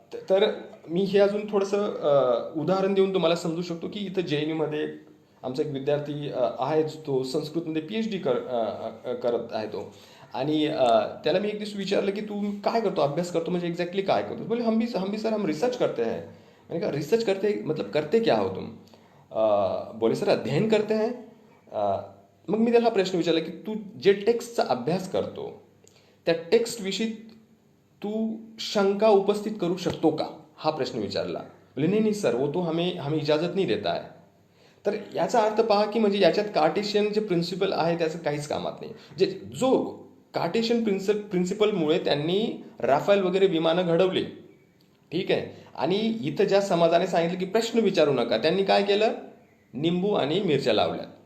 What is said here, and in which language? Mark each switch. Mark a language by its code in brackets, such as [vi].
[mr] तर मी हे अजून थोडंसं उदाहरण देऊन तुम्हाला समजू शकतो की इथं JNUमध्ये आमचा एक विद्यार्थी आहे, तो संस्कृतमध्ये PhD करत आहे तो. आणि त्याला मी एक दिवस विचारलं की तू काय करतो, अभ्यास करतो म्हणजे एक्झॅक्टली काय करतो? [hi] बोले हम भी सर हम रिसर्च करते हैं. मैंने कहा रिसर्च करते मतलब करते क्या हो तुम? बोले सर अध्ययन करते हैं. [mr] मग मी त्याला हा प्रश्न विचारला की तू जे टेक्स्टचा अभ्यास करतो त्या टेक्स्टविषयी तू शंका उपस्थित करू शकतो का, हा प्रश्न विचारला. [hi] बोले नहीं नहीं सर, वो तो हमें हमें इजाजत नहीं देता है. [mr] तर याचा अर्थ पहा की म्हणजे याच्यात कार्टेशियन जे प्रिन्सिपल आहे त्याचं काहीच कामात नाही. जो कार्टेशियन प्रिन्सिपलमुळे त्यांनी राफेल वगैरे विमानं घडवली, ठीक आहे. आणि इथं ज्या समाजाने सांगितलं की प्रश्न विचारू नका, त्यांनी काय केलं, निंबू आणि मिरच्या लावल्या.